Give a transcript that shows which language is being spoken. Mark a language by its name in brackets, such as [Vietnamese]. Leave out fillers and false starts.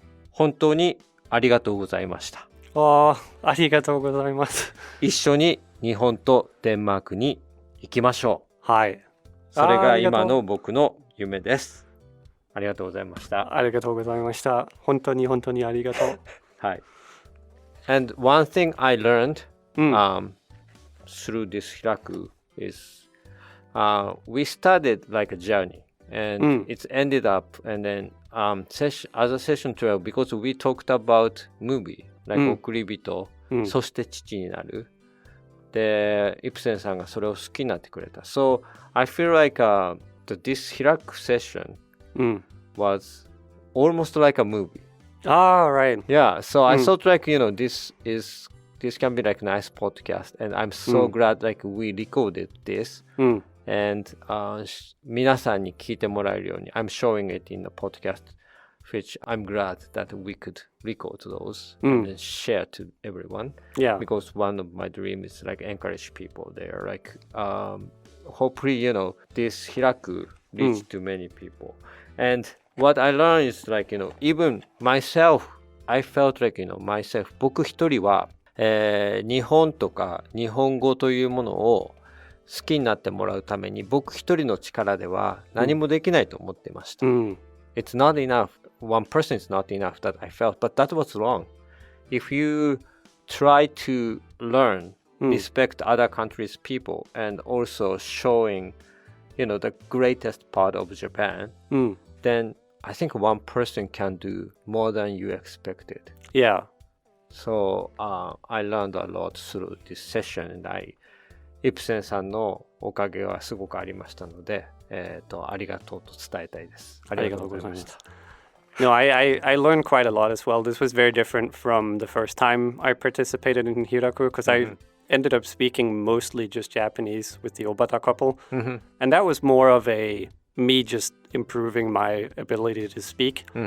[Japanese] 本当にありがとうございました。ありがとうございます。一緒に日本とデンマークに行きましょう。はい。それが今の僕の夢です。ありがとうございました。ありがとうございました。本当に本当にありがとう。はい。 [English] And one thing I learned through this Hiraku is we started like a journey and it's ended up and then as a session 12 because we talked about movie like 送り人、そして父になる。 [Japanese] で、イプセンさんがそれを好きになってくれた。 [English] So I feel like this Hiraku session was almost like a movie. Right. Yeah, so I thought like, this can be like a nice podcast and I'm so glad like we recorded this and [Japanese] 皆さんに聞いてもらえるように [English] I'm showing it in the podcast which I'm glad that we could record those and then share to everyone. Yeah. Because one of my dreams is like encourage people there. Like hopefully, this Hiraku reach to many people. And what I learned is like, even myself, I felt like, myself, [Japanese] 僕一人は、日本とか日本語というものを好きになってもらうために僕一人の力では何もできないと思ってました。 [English] It's not enough. One person is not enough that I felt, but that was wrong. If you try to learn, respect other countries' people, and also showing, the greatest part of Japan, then I think one person can do more than you expected. Yeah. So I learned a lot through this session, and [Japanese] イプセンさんのおかげはすごくありましたので、ありがとうと伝えたいです。ありがとうございました。 [English] No, I learned quite a lot as well. This was very different from the first time I participated in Hiraku because I ended up speaking mostly just Japanese with the Obata couple. And that was more of me just improving my ability to speak.